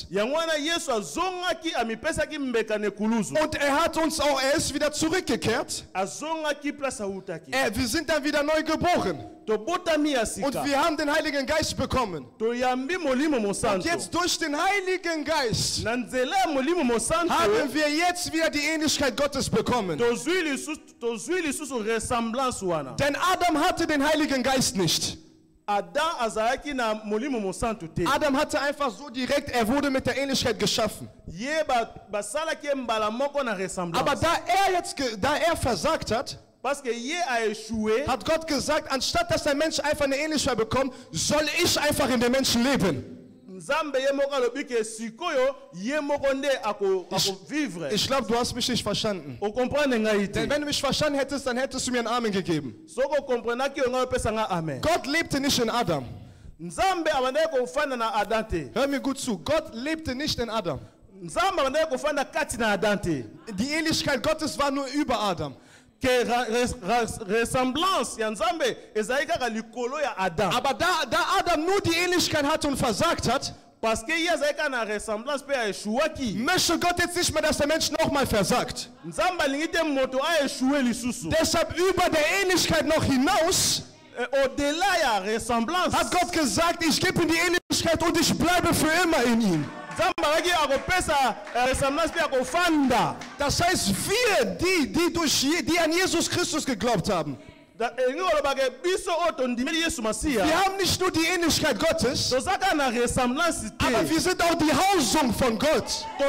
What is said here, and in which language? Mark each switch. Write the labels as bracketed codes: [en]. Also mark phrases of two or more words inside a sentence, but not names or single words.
[de] Und er hat uns auch, er ist wieder zurückgekehrt. Wir sind dann wieder neu geboren. Und wir haben den Heiligen Geist bekommen. Und jetzt durch den Heiligen Geist [ln] nzela ya molimo mosantu [de] haben wir jetzt wieder die Ähnlichkeit Gottes bekommen. [ln] tozwi lisusu ressemblance wana. [de] Denn Adam hatte den Heiligen Geist nicht. [ln] Adam azalaki na molimo mosantu te. [de] Adam hatte einfach so direkt, er wurde mit der Ähnlichkeit geschaffen. [ln] Ye basalaki mbala moko na ressemblance. [de] Aber da er versagt hat, [fr] parce que ye a échoué, [de] hat Gott gesagt, anstatt dass der Mensch einfach eine Ähnlichkeit bekommt, soll ich einfach in den Menschen leben. [ln] Nzambe ye moko alobi ke sikoyo ye moko nde ako vivre. [de] Ich glaube, du hast mich nicht verstanden. [ln] O comprendre ngai te. [de] Denn wenn du mich verstanden hättest, dann hättest du mir einen Amen gegeben. [ln] Soko comprendaki ngai pesa nga amen. [de] Gott lebte nicht in Adam. [ln] Nzambe abandaki kofanda na Adam te. [de] Hör mir gut zu, Gott lebte nicht in Adam. [ln] Nzambe abandaki kofanda kati na Adam te. [de] Die Ähnlichkeit Gottes war nur über Adam. [ln] Que ressemblance ya Nzambe ezali kaka likolo ya Adam. [de] Aber da Adam nur die Ähnlichkeit hatte und versagt hat, [fr] parce que [ln] ye ezali kaka na ressemblance pe échouaki. [de] Möchte Gott jetzt nicht mehr, dass der Mensch nochmal versagt. [ln] Nzambe alingi te moto [fr] a échoué [ln] lisusu. [de] Deshalb über der Ähnlichkeit noch hinaus [ln] au-delà ya ressemblance [de] hat Gott gesagt, ich gebe ihm die Ähnlichkeit und ich bleibe für immer in ihm. Das heißt, wir, die an Jesus Christus geglaubt haben, wir haben nicht nur die Ähnlichkeit Gottes, aber wir sind auch die Hausung von Gott.